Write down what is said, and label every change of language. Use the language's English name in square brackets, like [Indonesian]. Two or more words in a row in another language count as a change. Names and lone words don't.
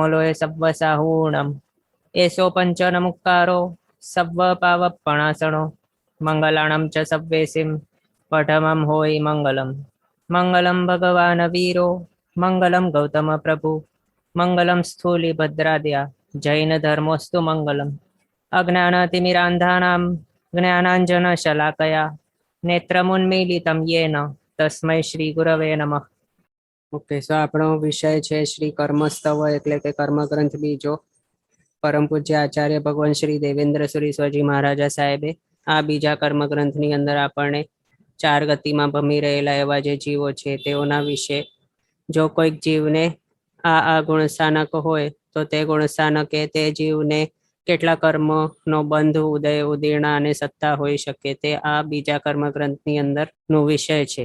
[Prakrit languages] लोय सव्वसाहूणम् एषो पञ्चनमुक्कारो सव्वपावपणासनो मङ्गलाणं च सव्वेसिं पठमं होयि मङ्गलम् [Sanskrit] मङ्गलं भगवान् वीरो मङ्गलं गौतमप्रभु मङ्गलं स्थूलिभद्राद्या जैनधर्मोऽस्तु मङ्गलम् अज्ञानतिमिरान्धानां ज्ञानाञ्जनशलाकया नेत्रमुन्मीलितं येन तस्मै શ્રી ગુરવે નમઃ। [English] OK, so [Gujarati] આપણો વિષય છે શ્રી કર્મસ્તવ એટલે કે કર્મગ્રંથ બીજો। પરમ પૂજ્ય આચાર્ય ભગવાન શ્રી દેવેન્દ્ર સુરી સ્વાજી મહારાજા સાહેબે આ બીજા કર્મગ્રંથની અંદર આપણને ચાર ગતિમાં ભમી રહેલા એવા જે જીવો છે તેઓના વિશે, જો કોઈક જીવને આ ગુણસ્થાનક હોય તો તે ગુણસ્થાનકે તે જીવને કેટલા કર્મનો બંધ, ઉદય, ઉદીર્ણા અને સત્તા હોઈ શકે તે આ બીજા કર્મગ્રંથની અંદર નો વિષય છે।